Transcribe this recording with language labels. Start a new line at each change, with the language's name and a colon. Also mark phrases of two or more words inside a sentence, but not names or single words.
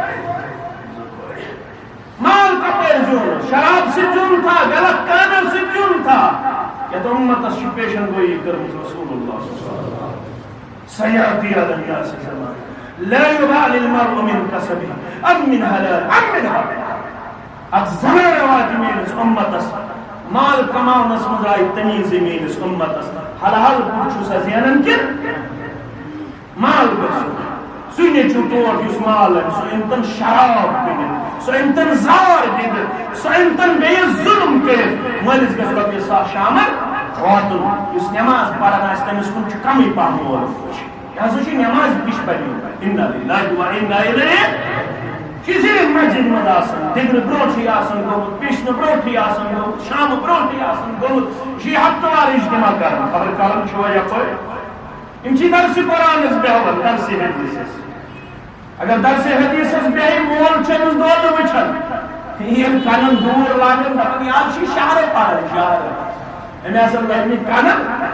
Kashmiri: مال کپٲرۍ زیوٗن شراب سۭتۍ زیوٗن تھا غلط کامٮ۪و سۭتۍ زیوٗن تھا یتھ اُمتس چھِ پیشن گویی کٔرمٕژ
Arabic: رسول اللہ صلی اللہ علیہ وسلم سیأتی علی الناس زمان لا يبالي المرء من كسبه ام من حلال ام من حرام
Kashmiri: ات زمان وات میٲنِس اُمتس مال کماونس منٛز آیہِ تمیٖزی میٲنِس اُمتس حلال پٲٹھۍ چھُ سا زینان کِنہٕ مال گژھِ سُہ نیٚچوٗ تور یُس مال انہِ سُہ أنۍ تن شراب پِنِتھ سُہ أنۍ تن زار دِتھ سُہ أنۍ تن بیٚیِس ظُلم کٔرِتھ مٲلِس گژھِ رۄپیہِ 100 شامن واتُن یُس نٮ۪ماز پران آسہِ تٔمِس کُن چھُ کمٕے پہم مول یہِ ہسا چھُ نٮ۪ماز بِش پرنہِ
Arabic: اِنا لِلٰهِ و اِنا اِلَیہِ
Kashmiri: چھِ صرف مسجد منٛز آسان دِگرٕ برونٛٹھٕے آسان گوٚمُت پیشنہٕ برونٛٹھٕے آسان گوٚمُت شامہٕ برونٛٹھٕے آسان گوٚمُت یہِ چھُ یہِ ہفتہٕ وار اجتماع کران خبر کران چھُوا یپٲرۍ یِم چھِ درسہِ قرآنس بیٚہوان درسہِ حدیثس اگر درس حدیث بیائی مول چمس دول وچھن یہ کنن دور لاگن دپن یار چھ شہر پار شہر امی اصل لگنی کنن